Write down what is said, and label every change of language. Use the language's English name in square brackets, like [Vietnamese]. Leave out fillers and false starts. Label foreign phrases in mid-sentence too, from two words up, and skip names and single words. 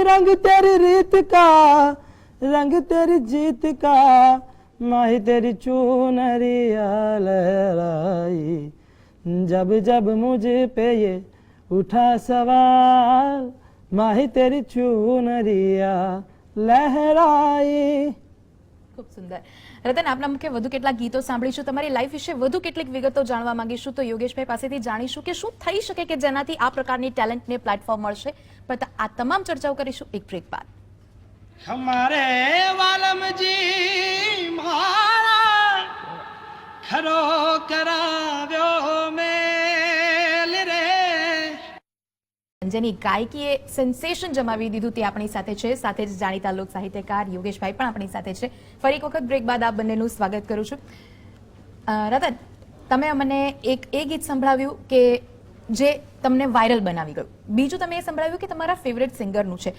[Hindi] रंग तेरी રીત का, रंग तेरी जीत का, माही तेरी चुनरिया लहराई. जब जब मुझ पे ये उठा सवाल, माही तेरी चुनरिया लहराई. [Gujarati] ખૂબ સુંદર. રતન, આપના મુખે વધુ કેટલાક ગીતો સાંભળીશું, તમારી લાઈફ વિશે વધુ કેટલીક વિગતો જાણવા માંગીશું, તો યોગેશભાઈ પાસેથી જાણીશું કે શું થઈ શકે કે જેનાથી આ પ્રકારની ટેલેન્ટને પ્લેટફોર્મ મળશે. પણ આ તમામ ચર્ચાઓ કરીશું એક બ્રેક બાદ. હમારે વાલમજી મારા ખરો કરાવ્યો મેળ રે. જેની ગાયકીએ સેન્સેશન જમાવી દીધું તે આપણી સાથે છે. સાથે જ જાણીતા લોક સાહિત્યકાર યોગેશભાઈ પણ આપણી સાથે છે. ફરી એક વખત બ્રેક બાદ આપ બંનેનું સ્વાગત કરું છું. રતન, તમે મને એક એ ગીત સંભળાવ્યું કે જે તમને વાયરલ બનાવી ગયું, બીજું તમે એ સંભળાવ્યું કે તમારા ફેવરેટ સિંગરનું છે.